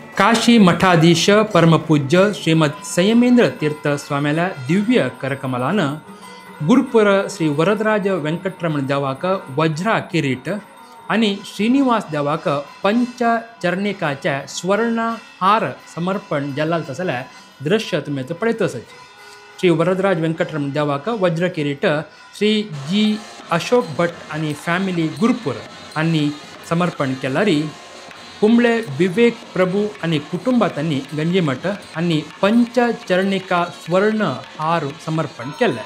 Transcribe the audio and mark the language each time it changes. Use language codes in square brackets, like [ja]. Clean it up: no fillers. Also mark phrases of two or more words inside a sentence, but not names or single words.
[kok] काशी मठाधीश परमपूज्य श्रीमद संयमेंद्र तीर्थ स्वाम्याला दिव्य करकमलानं गुरुपुर श्री वरदराज व्यंकटरमण देवाक वज्रा किरीट आणि श्रीनिवास देवाक पंचचरणिकाच्या स्वर्ण हार समर्पण जल्लाल तसल्या दृश्य तुम्ही पळयतच. श्री वरदराज व्यंकटरमण देवाक वज्र किरीट श्री जी अशोक भट आणि फॅमिली गुरुपुर आणि समर्पण केल्यारी कुंबळे विवेक प्रभू आणि कुटुंबातांनी गंजीमठ आणि पंचचरणिका स्वर्ण हार समर्पण केले.